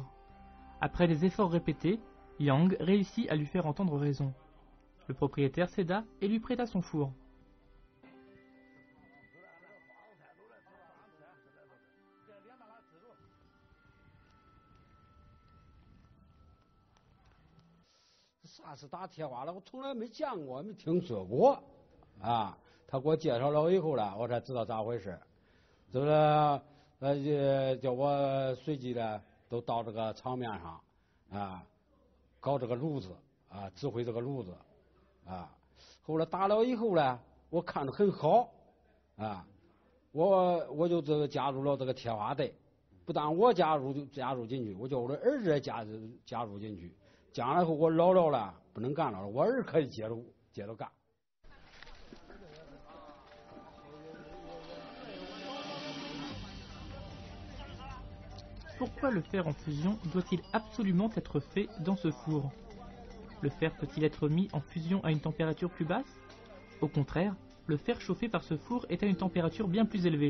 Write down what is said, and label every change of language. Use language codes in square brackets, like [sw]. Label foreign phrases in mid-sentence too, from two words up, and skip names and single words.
[fr] Après des efforts répétés, Yang réussit à lui faire entendre raison. Le propriétaire céda et lui prêta son four. [zh] Ça 是打铁花了，我从来没见过，没听说过啊。他给我介绍了以后呢，我才知道咋回事。就是叫我随即呢。都到这个场面上啊，搞这个炉子啊，指挥这个炉子啊。后来打了以后呢，我看着很好啊，我就这个加入了这个铁花队。不但我加入进去，我叫我的儿子也加入进去。将来后我老了不能干了，我儿可以接着干。 [fr] Pourquoi le fer en fusion doit-il absolument être fait dans ce four? Le fer peut-il être mis en fusion à une température plus basse? Au contraire, le fer chauffé par ce four est à une température bien plus élevée.